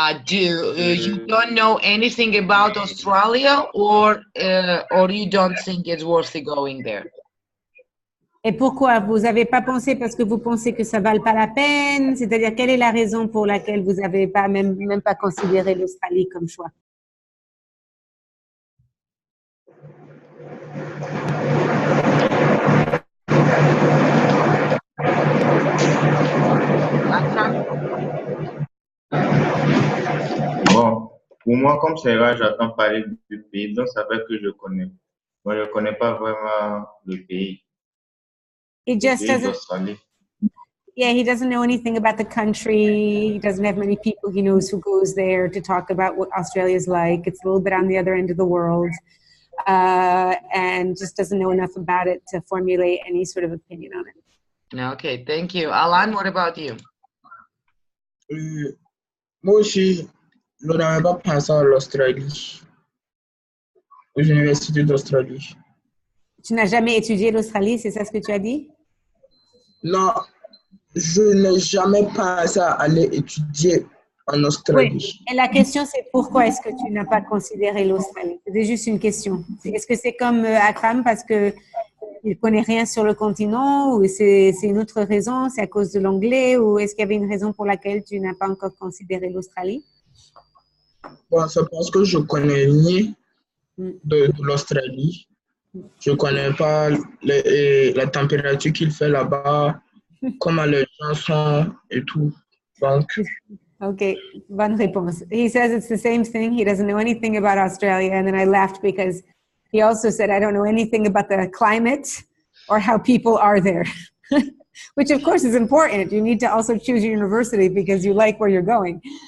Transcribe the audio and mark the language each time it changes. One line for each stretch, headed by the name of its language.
English: You don't know anything about Australia, or you don't think it's worth going there?
French: Et pourquoi? Vous n'avez pas pensé parce que vous pensez que ça ne vale pas la peine? C'est-à-dire, quelle est la raison pour laquelle vous n'avez pas même pas considéré l'Australie comme choix? Bon, pour moi, comme c'est rare, j'entends parler du pays, donc ça veut que je connais. Moi, je ne connais pas vraiment le pays.
English: He just doesn't.
French: d'Australie.
English: Yeah, he doesn't know anything about the country. He doesn't have many people he knows who goes there to talk about what Australia's like. It's a little bit on the other end of the world, and just doesn't know enough about it to formulate any sort of opinion on it. Okay, thank you. Alan, what about you?
French: Moi aussi, je n'avais pas pensé à l'Australie, aux universités d'Australie. Tu n'as jamais étudié l'Australie, c'est ça ce que tu as dit? Non, je n'ai jamais pensé à aller étudier en Australie. Oui. Et la question, c'est pourquoi est-ce que tu n'as pas considéré l'Australie? C'est juste une question. Est-ce que c'est comme Akram parce qu'il ne connaît rien sur le continent, ou c'est une autre raison, c'est à cause de l'anglais, ou est-ce qu'il y avait une raison pour laquelle tu n'as pas encore considéré l'Australie? Bon, c'est parce que je connais rien de l'Australie. Je ne connais pas la température qu'il fait là-bas, comment les gens sont et tout. Donc, Okay, bonne réponse.
English: He says it's the same thing. He doesn't know anything about Australia. And then I laughed because he also said, I don't know anything about the climate or how people are there, which of course is important. You need to also choose your university because you like where you're going.